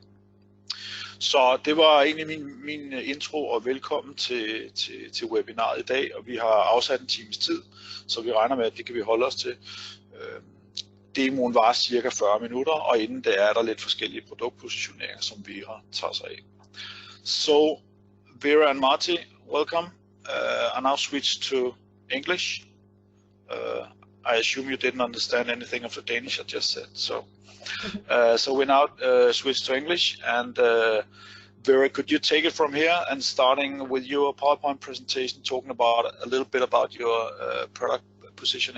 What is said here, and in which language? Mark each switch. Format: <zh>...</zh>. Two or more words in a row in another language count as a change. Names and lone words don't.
<da>Så det var egentlig min intro, og velkommen til webinaret i dag, og vi har afsat en times tid, så vi regner med, at det kan vi holde os til. Demoen varer cirka 40 minutter, og inden det er der lidt forskellige produktpositioneringer, som Vera tager sig af.</da> <en>So, Vera and Marty, welcome. I now switch to English. I assume you didn't understand anything of the Danish I just said, so we now switch to English, and Vera, could you take it from here and starting with your PowerPoint presentation, talking about a little bit about your product positioning?</en>